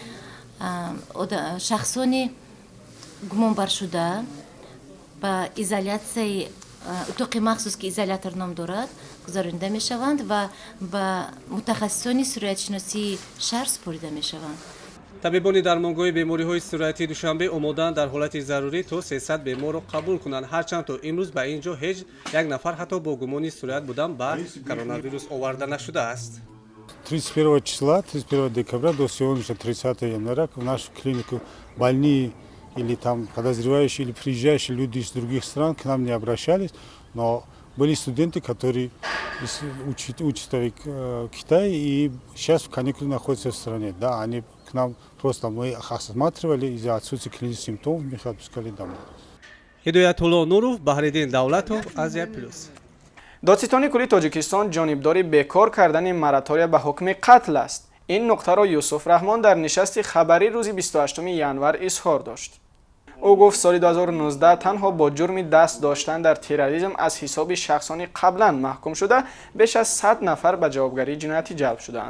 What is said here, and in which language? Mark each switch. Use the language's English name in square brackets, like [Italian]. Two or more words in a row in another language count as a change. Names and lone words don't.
[Tajik] шахсони гумонбаршуда ба изолясияи утоқи махсус ки изолятор ном дорад гузаронида мешаванд ва ба мутахассисони суръятшиносии шаҳр супорида мешаванд. табибони дармонгоҳи бемориҳои суръати Душанбе омодаанд дар ҳолати зарурӣ то 300 беморро қабул кунанд. ҳарчанд то имрӯз ба ин ҷо ҳеҷ як нафар ҳатто бо гумони суръат будан ба коронавирус оварда нашудааст. [Russian] 31 числа, 31 декабря до сегодняшнего 30 января в нашу клинику больные или там подозревающие или приезжающие люди из других стран к нам не обращались, но были студенты, которые учатся в Китае и сейчас в каникуле находятся в стране. Да, они к нам просто мы их осматривали из-за отсутствия клинических симптомов, мы их отпускали домой. [Tajik] ҳидоятулло Нуров, Баҳриддин Давлатов, Азия плюс. додситони кули Тоҷикистон ҷонибдори бекор кардани моратория ба ҳукми қатл аст. ин нуқтаро Юсуф Раҳмон дар нишасти хабарӣ рӯзи 28 январ изҳор дошт. ӯ гуфт соли 2019 танҳо бо ҷурми даст доштан дар терроризм аз ҳисоби шахсони қаблан маҳкум шуда беш аз 100 нафар ба ҷавобгарии ҷиноятӣ ҷалб шудаанд.